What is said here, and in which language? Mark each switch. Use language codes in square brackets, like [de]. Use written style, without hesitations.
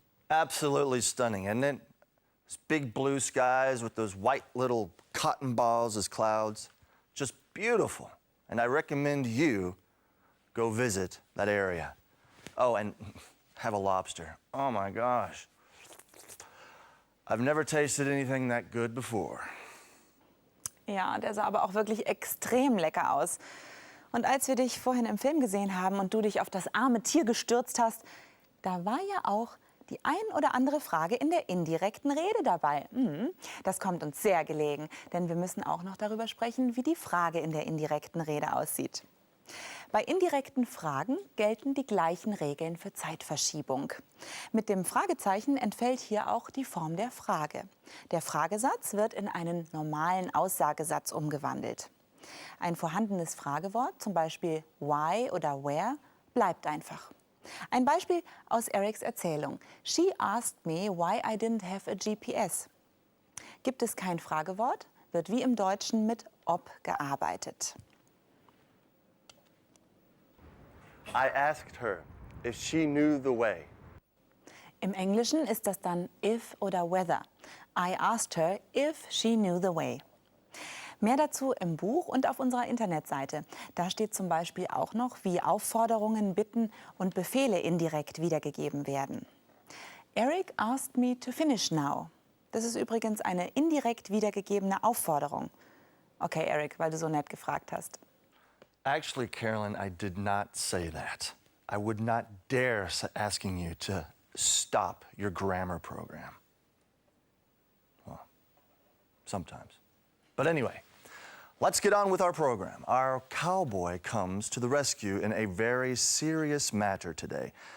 [en] Absolutely stunning, isn't it? Those big blue skies with those white little cotton balls as clouds. Just beautiful. And I recommend you go visit that area. Oh, and have a lobster. Oh my gosh. I've never tasted anything that good before. [de] Ja, der sah aber auch wirklich extrem lecker aus. Und als wir dich vorhin im Film gesehen haben und du dich auf das arme Tier gestürzt hast, da war ja auch die ein oder andere Frage in der indirekten Rede dabei. Das kommt uns sehr gelegen, denn wir müssen auch noch darüber sprechen, wie die Frage in der indirekten Rede aussieht. Bei indirekten Fragen gelten die gleichen Regeln für Zeitverschiebung. Mit dem Fragezeichen entfällt hier auch die Form der Frage. Der Fragesatz wird in einen normalen Aussagesatz umgewandelt. Ein vorhandenes Fragewort, zum Beispiel why oder where, bleibt einfach. Ein Beispiel aus Erics Erzählung. [en] She asked me why I didn't have a GPS. [de] Gibt es kein Fragewort, wird wie im Deutschen mit ob gearbeitet. [en] I asked her if she knew the way. [de] Im Englischen ist das dann if oder whether. [en] I asked her if she knew the way. [de] Mehr dazu im Buch und auf unserer Internetseite. Da steht zum Beispiel auch noch, wie Aufforderungen, Bitten und Befehle indirekt wiedergegeben werden. [en] Eric asked me to finish now. [de] Das ist übrigens eine indirekt wiedergegebene Aufforderung. Okay, Eric, weil du so nett gefragt hast. [en] Actually, Carolyn, I did not say that. I would not dare asking you to stop your grammar program. Well, sometimes. But anyway, let's get on with our program. Our cowboy comes to the rescue in a very serious matter today.